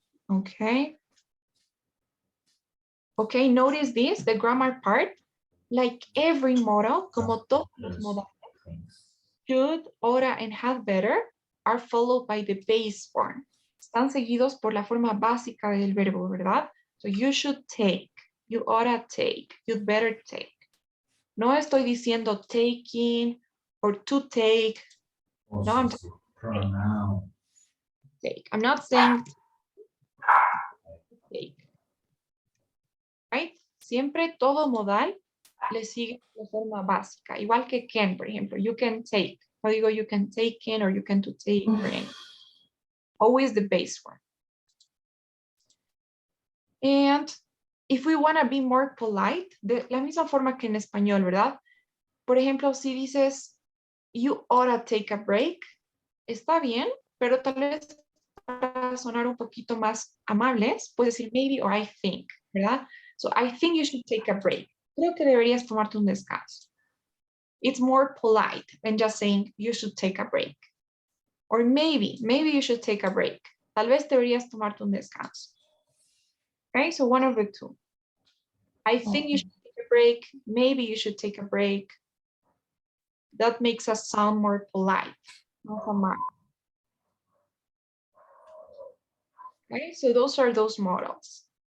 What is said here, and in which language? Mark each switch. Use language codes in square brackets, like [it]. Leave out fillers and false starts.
[en] Okay. Okay, notice this, the grammar part, like every model, [es] como todos los modales, [en] should, oughta, and had better are followed by the base form. [es] Están seguidos por la forma básica del verbo, ¿verdad? [en] So you should take, you oughta take, you'd better take. [es] No estoy diciendo [en] taking or to take. No, I'm pronoun. take. I'm not saying take. Right? [es] Siempre todo modal le sigue la forma básica. Igual que can, por ejemplo. [en] You can take. [es] No digo [en] you can take in or you can to take. Always the base form. And if we want to be more polite, [es] de la misma forma que en español, ¿verdad? Por ejemplo, si dices, [en] you oughta take a break, [es] está bien, pero tal vez para sonar un poquito más amables, puedes decir [en] maybe or I think, [es] ¿verdad? [en] So I think you should take a break. [es] Creo que deberías tomarte un descanso. [en] It's more polite than just saying you should take a break. Or maybe you should take a break. [es] Tal vez deberías tomarte un descanso. [en] Okay, so one of the two. I think you should take a break. Maybe you should take a break. That makes us sound more polite. Okay, so those are those models.